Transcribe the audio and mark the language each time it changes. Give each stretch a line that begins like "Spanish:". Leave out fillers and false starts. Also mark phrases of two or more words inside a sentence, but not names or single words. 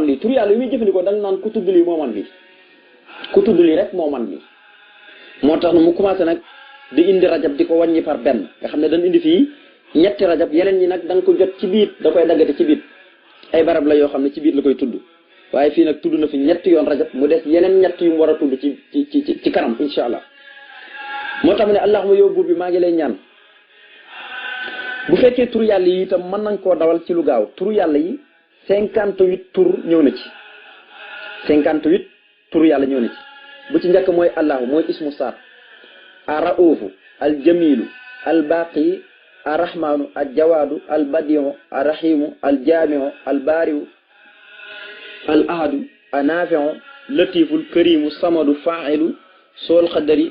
Wolof: lii tur yàlla yu muy jëfandikoo danga naan ku tudd lii moo man lii ku tudd lii rek moo man lii moo tax na mu commencé nag di indi rajab di ko wàññi par benn nga xam ne dañ indi fii ñetti rajab yeneen ñi nag da nga ko jot ci biit da koy daggate ci biit ay barab la yoo xam ne ci biit la koy tudd waaye fii nag tudd na fi ñetti yoon rajab mu des yeneen ñett yu mu war a tudd ci kanam
Arabic: إن شاء الله
Wolof: moo tax mu ne allahuma yow buur bi maa ngi lay ñaan bu fekkee tur yàlla yi itam mën nañ koo dawal ci lu gaaw tur yàlla yi 58 tur ñëw na ci 58 tur yàlla ñëw na ci bu ci njëkk mooy allahu mooy
Arabic: اسم الذات الرؤوف الجميل الباقي الرحمن الجواد البديع ال رحيم الجامع البارئ الأحد النافع لطيف كريم صمد فاعل
Wolof: sool xadari